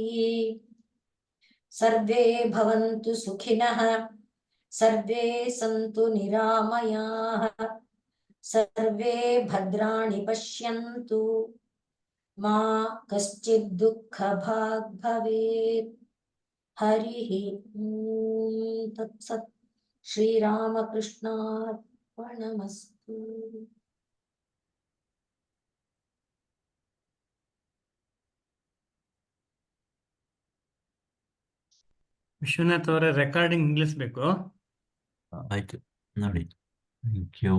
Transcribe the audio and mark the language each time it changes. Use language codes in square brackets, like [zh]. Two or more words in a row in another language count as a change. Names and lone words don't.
[sa] ಸರ್ವೇ ಭವಂತು ಸುಖಿನಃ, ಸರ್ವೇ ಸಂತು ನಿರಾಮಯಾಃ, ಸರ್ವೇ ಭದ್ರಾಣಿ ಪಶ್ಯಂತು, ಮಾ ಕಶ್ಚಿತ್ ದುಃಖ ಭಾಗ್ ಭವೇತ್. ಹರಿ ಓಂ ತತ್ಸತ್. ಶ್ರೀರಾಮಕೃಷ್ಣಾರ್ಪಣಮಸ್ತು. [kn] ವಿಶ್ವನಾಥ್ ಅವರ ರೆಕಾರ್ಡಿಂಗ್ ನಿಲ್ಲಿಸ್ಬೇಕು. ಆಯ್ತು ನೋಡಿ. [en] thank you